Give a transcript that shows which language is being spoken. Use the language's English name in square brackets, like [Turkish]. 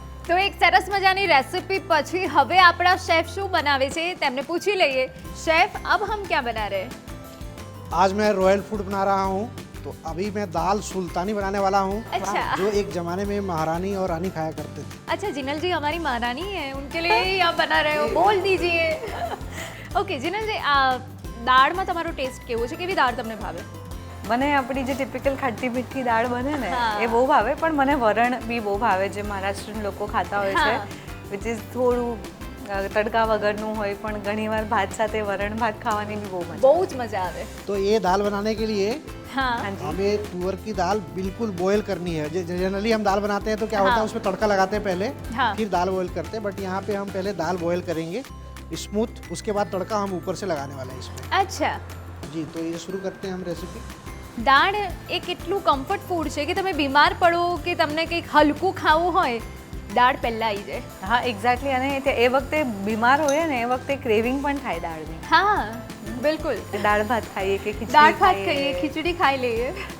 [Gujarati] તો એક સરસ મજાની રેસિપી પછી હવે આપણા શેફ શું બનાવે છે તેમને પૂછી લઈએ. [Hindi] शेफ अब हम क्या बना रहे हैं? आज मैं रॉयल फूड बना रहा हूँ। तो अभी मैं दाल सुल्तानी बनाने वाला हूँ, अच्छा जो एक ज़माने में महारानी और रानी खाया करते थे। अच्छा जिनल जी हमारी महारानी है, उनके लिए ही आप बना रहे हो, बोल दीजिए. [Gujarati] ઓકે જીનલજી આ દાળમાં તમારો ટેસ્ટ કેવો છે? કેવી દાળ તમને ભાવે? મને આપણી જે ટિપિકલ ખાટી મીઠી દાળ બને ને હા. એ બહુ ભાવે, પણ મને વરણ બી બહુ ભાવે જે મહારાષ્ટ્રીયન લોકો ખાતા હોય છે, હા. [English] which is [Gujarati] થોડું તડકા વગરનું હોય, પણ ઘણીવાર ભાત સાથે વરણ ભાત ખાવાની બી બહુ મજા. બહુ જ મજા આવે. [Hindi] तो ये दाल बनाने के लिए [Gujarati] હા [Hindi] हाँ जी. हमें तुअर की दाल बिल्कुल बॉयल करनी है। जनरली हम दाल बनाते हैं तो क्या होता है, हाँ. उसमें तड़का लगाते हैं पहले, हाँ. फिर दाल बॉयल करते हैं। बट यहाँ पे हम पहले दाल बॉयल करेंगे स्मूथ, उसके बाद तड़का हम ऊपर से लगाने वाले हैं इसमें। [Gujarati] અચ્છા [Hindi] जी, तो ये शुरू करते हैं हम रेसिपी। [Gujarati] દાળ એ કેટલું કમ્ફર્ટ ફૂડ છે કે તમે બીમાર પડો કે તમને કંઈક હલકું ખાવું હોય, દાળ પહેલાં આવી જાય. હા એક્ઝેક્ટલી. અને એ વખતે બીમાર હોય ને એ વખતે ક્રેવિંગ પણ થાય દાળની. હા બિલકુલ. દાળ ભાત ખાઈએ કે ખીચડી દાળ ભાત ખાઈએ. ખાઈએ, ખીચડી ખાઈ લઈએ.